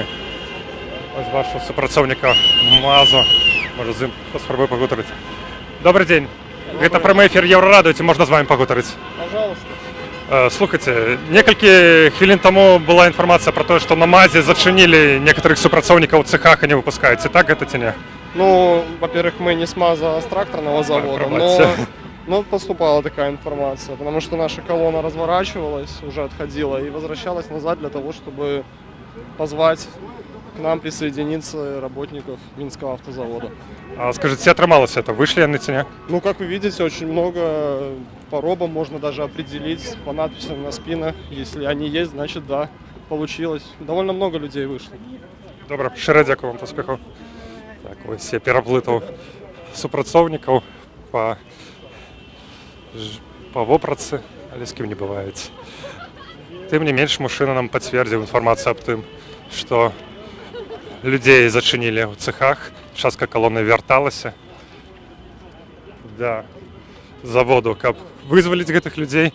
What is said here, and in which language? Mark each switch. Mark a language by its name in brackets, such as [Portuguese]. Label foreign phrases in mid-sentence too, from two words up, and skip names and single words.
[Belarusian] Ось бачу супрацоўніка МАЗу, можа з ім паспрабую пагутарыць. [Russian] Добрый день, [Belarusian] гэта прамы эфір Еўрарадыё, ці можна з вами пагутарыць? [Russian] Пожалуйста. [Belarusian] Слухайте, некалькі хвілін таму была інфармацыя пра тое, што на МАЗе зачынілі некаторых супрацоўнікаў у цехах і не выпускаюць. Так гэта ці не? [Russian] Ну, во-первых, мы не с МАЗа, а с тракторного завода, но поступала такая информация, потому что наша колонна разворачивалась, уже отходила и возвращалась назад для того, чтобы позвать к нам присоединиться работников Минского автозавода. А скажите, атрымалось это? [Belarusian] Вышли яны ці не? [Russian] Ну, как вы видите, очень много по робам можно даже определить, по надписям на спинах. Если они есть, значит, да, получилось. Довольно много людей вышло. [Belarusian] Добра, шчыра дзякую вам, паспехаў. Так, ось я пераплытаў супрацоўнікаў па вопратцы, але з кім не бываеце. Тым не менш, мужчына нам пацвердзіў інфармацыю аб тым, што людзей зачынілі ў цехах, частка калоны вярталася да заводу, каб вызваліць гэтых людзей.